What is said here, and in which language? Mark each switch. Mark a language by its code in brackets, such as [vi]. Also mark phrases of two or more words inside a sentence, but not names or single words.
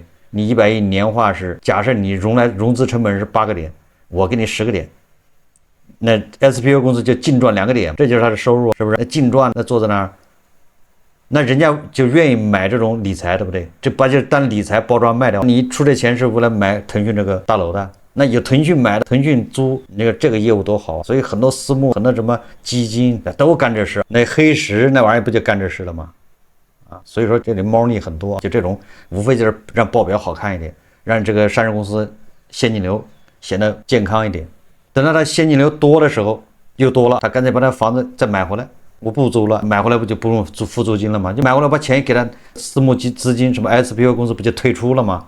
[zh] 你100億年化是，假設你融資成本是8個點，我給你10個點，那 SPV 公司就淨賺2個點，這就是他的收入，是不是？那淨賺，那坐在那兒，那人家就願意買這種理財，對不對？這把就當理財包裝賣掉，你出這錢是為了買騰訊這個大樓的。那有騰讯買的，腾訊租，那个这个业務多好，所以很多私募、很多什麼基金都幹這事。那黑石那玩意兒不就幹這事了嗎？啊，所以說這裡貓膩很多，就這種無非就是讓報表好看一點，讓這個上市公司現金流顯得健康一點。等到它現金流多的時候，又多了，他乾脆把那房子再買回來，我不租了，買回來不就不用付租金了嗎？就買回來把錢給他私募資金，什麼 SPO 公司不就退出了嗎？